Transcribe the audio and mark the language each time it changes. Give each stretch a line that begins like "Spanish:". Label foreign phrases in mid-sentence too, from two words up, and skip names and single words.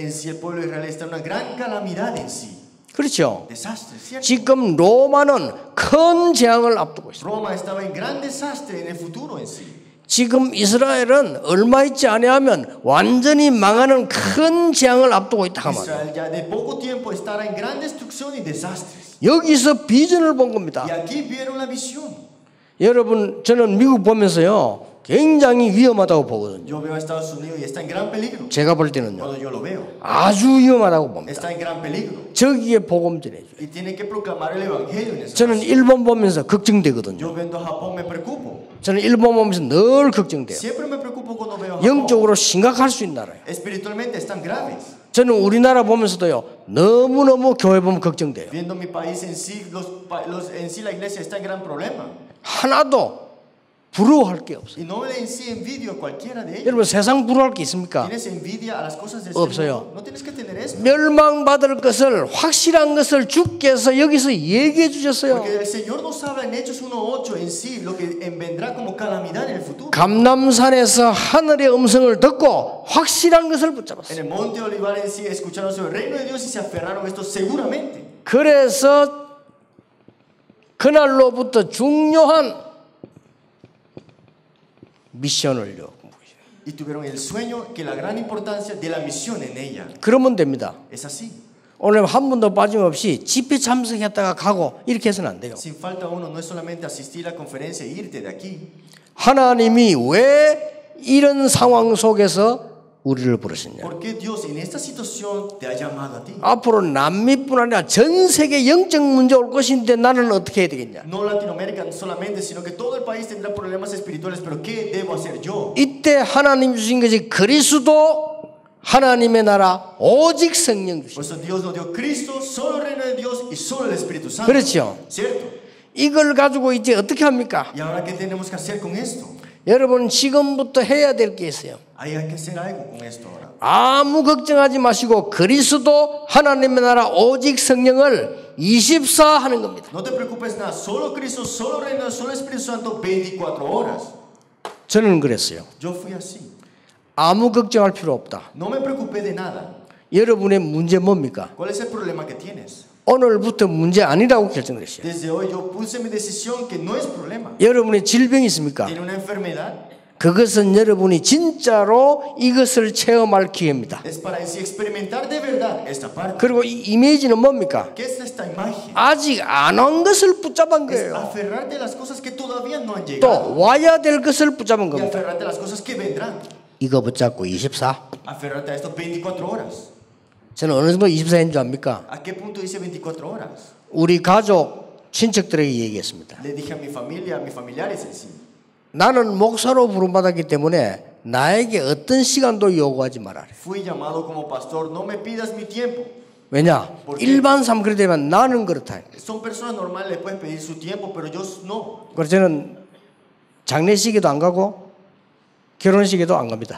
Spanish: En sí, el pueblo de Israel está en una gran calamidad en sí.
Korean: 그렇죠?
Spanish: Desastre, ¿cierto?
Korean: 지금 로마는 큰 재앙을 앞두고 있습니다.
Spanish: Roma estaba en gran desastre en el futuro en sí.
Korean: 지금 이스라엘은 얼마 있지 아니하면 완전히 망하는 큰 재앙을 앞두고 있다 하면
Spanish: Israel ya de poco tiempo estará en gran destrucción y desastres.
Korean: 여기서 비전을 본 겁니다.
Spanish: Y aquí vieron la visión.
Korean: 여러분 저는 미국 보면서요 굉장히 위험하다고 보거든요.
Spanish: Yo veo a Estados Unidos y está en gran peligro.
Korean: 제가 볼 때는요
Spanish: Cuando yo lo veo,
Korean: 아주 위험하다고 봅니다.
Spanish: está en gran peligro.
Korean: 저기에 복음 전해줘요.
Spanish: Y tiene que proclamar el evangelio en esa
Korean: 저는
Spanish: nación.
Korean: 일본 보면서 걱정되거든요.
Spanish: Yo viendo a Japón me preocupo.
Korean: 저는 일본 보면서 늘 걱정돼요.
Spanish: Siempre me preocupo cuando veo a Japón.
Korean: 영적으로 심각할 수 있는 나라예요.
Spanish: Espiritualmente están graves.
Korean: 저는 우리나라 보면서도요 너무너무 교회 보면 걱정돼요.
Spanish: Viendo mi país en sí, en sí la iglesia está en gran problema.
Korean: 하나도 부러워할 게 없어요.
Spanish: Y no le en sí envidio a cualquiera de ellos.
Korean: 여러분 세상 부러워할 게 있습니까?
Spanish: ¿Tienes envidia a las cosas del
Korean: 없어요.
Spanish: Señor? No tienes que tener esto.
Korean: 멸망받을 것을 확실한 것을 주께서 여기서 얘기해 주셨어요.
Spanish: Porque el Señor nos habla en Hechos 1:8 en sí lo que vendrá como calamidad en el futuro.
Korean: 감람산에서 하늘의 음성을 듣고 확실한 것을
Spanish: En
Korean: 붙잡았어요.
Spanish: el monte Olivar en sí escucharon sobre el reino de Dios y se aferraron a esto seguramente.
Korean: 그래서 그날로부터 중요한 미션을요.
Spanish: Y tuvieron el sueño que la gran importancia de la misión en ella.
Korean: 그러면 됩니다.
Spanish: Es así.
Korean: 오늘 한 번도 빠짐없이 집회 참석했다가 가고 이렇게 해서는 안 돼요.
Spanish: Sin falta uno, no es solamente asistir a la conferencia e irte de aquí.
Korean: 하나님이 왜 이런 상황 속에서 우리를 부르셨냐?
Spanish: ¿Por qué Dios en esta situación te ha llamado a ti?
Korean: 앞으로 남미뿐 아니라 전 세계 영적 문제 올 것인데 나는 어떻게 해야 되겠냐?
Spanish: No Latinoamérica solamente, sino que todo el país tendrá problemas espirituales, pero ¿qué debo hacer yo?
Korean: 이때 하나님 주신 것이 그리스도 하나님의 나라 오직 성령 주신.
Spanish: Por eso Dios nos dio Cristo, solo el reino de Dios y solo el Espíritu Santo.
Korean: 그렇죠.
Spanish: ¿Cierto?
Korean: 이걸 가지고 이제 어떻게 합니까?
Spanish: ¿Y ahora qué tenemos que hacer con esto?
Korean: 여러분 지금부터 해야 될 게 있어요.
Spanish: Hay que hacer algo con esto ahora.
Korean: 아무 걱정하지 마시고 그리스도 하나님의 나라 오직 성령을 24 하는 겁니다.
Spanish: No te preocupes nada, solo Cristo, solo el reino, solo el Espíritu Santo 24 horas.
Korean: 저는 그랬어요.
Spanish: Yo fui así.
Korean: 아무 걱정할 필요 없다.
Spanish: No me preocupé de nada.
Korean: 여러분의 문제 뭡니까?
Spanish: ¿Cuál es el problema que tienes?
Korean: 오늘부터 문제 아니라고 결정을 했어요.
Spanish: Desde hoy yo puse mi decisión que no es problema.
Korean: 여러분의 질병이 있습니까?
Spanish: Tiene una enfermedad.
Korean: 그것은 여러분이 진짜로 이것을 체험할 기회입니다.
Spanish: Es para en sí experimentar de verdad esta parte.
Korean: 그리고 이 이미지는 뭡니까?
Spanish: ¿Qué es esta imagen?
Korean: 아직 안 온 것을 붙잡은
Spanish: Es
Korean: 거예요.
Spanish: aferrarte a las cosas que todavía no han
Korean: 또
Spanish: llegado.
Korean: 와야 될 것을 붙잡은
Spanish: Y
Korean: 겁니다.
Spanish: aferrarte a las cosas que vendrán.
Korean: 이거 붙잡고 24.
Spanish: Aferrarte a esto 24 horas.
Korean: 저는 어느 정도 24인 줄 압니까?
Spanish: ¿A qué punto dice 24 horas?
Korean: 우리 가족, 친척들에게 얘기했습니다.
Spanish: Le dije a mi familia, a mis familiares en sí.
Korean: 나는 목사로 부름받았기 때문에 나에게 어떤 시간도 요구하지 말아라.
Spanish: Fui llamado como pastor, no me pidas mi tiempo.
Korean: 왜냐? 일반 사람 그렇게 되면 나는 그렇다.
Spanish: Son personas normales, les puedes pedir su tiempo, pero yo no.
Korean: 그래서 저는 장례식에도 안 가고 결혼식에도 안 갑니다.